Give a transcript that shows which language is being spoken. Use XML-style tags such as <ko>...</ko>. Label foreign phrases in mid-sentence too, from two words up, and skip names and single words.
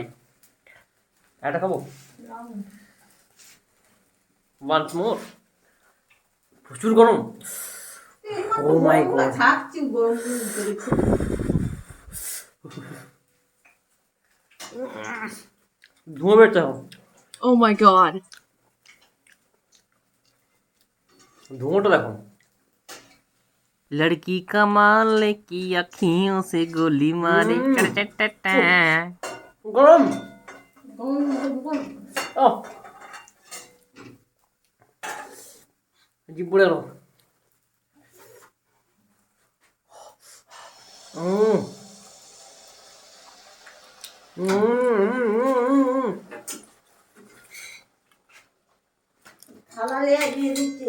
<bn>একটা খাবো?</bn> <en>once more.</en> <bn>প্রচুর গরম,</bn> <en>oh my god.</en> <bn>থাকছি গরম ধুঁয়ো বেরোচ্ছে এখন,</bn> <en>Oh my god.</en> <bn>ধুঁয়োটা দেখো।</bn> <hi>लड़की कमाल की अखियों से गोली मारे,</hi> <bn>গরম। ও, জিভ পড়ে গেল। উম, থালা লিয়ে দিয়ে দিচ্ছে।</bn>